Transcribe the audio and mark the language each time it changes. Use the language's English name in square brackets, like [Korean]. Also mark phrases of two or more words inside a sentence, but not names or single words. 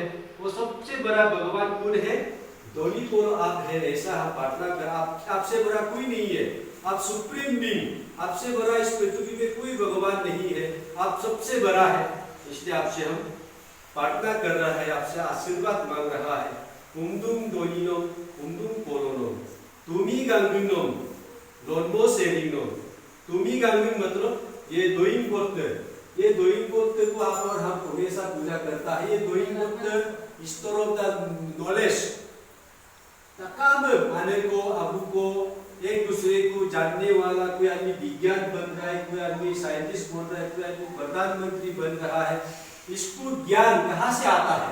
[Hindi] वो सबसे बड़ा भगवान कौन है? टोनी पोलो आप है, ऐसा हम प्रार्थना कर। आपसे बड़ा कोई नहीं है, आप [English] supreme being, [Hindi] आपसे बड़ा इस पृथ्वी में कोई भगवान नहीं है, आप सबसे बड़ा है, इसलिए आपसे हम प्रार्थना कर रहा है, आपसे आशीर्वाद मांग रहा है। [Adi] कुंदुम डोनिनो कुंदुम पोलोनो तुमी गांगुनो लोनमो सेरिनो तुमी गांगुन [Hindi] मतलब ये दोइन गोत्र, ये दोइन गोत्र को आप और हम हमेशा पूजा करता है। ये दोइन गोत्र [English] store of the knowledge [Hindi] काम आने को अबू को एक दूसरे को जानने वाला, कोई आदमी विज्ञान बन रहा है, कोई आदमी साइंटिस्ट बन रहा है, कोई आदमी प्रधानमंत्री बन रहा है, इसको ज्ञान कहाँ से आता है?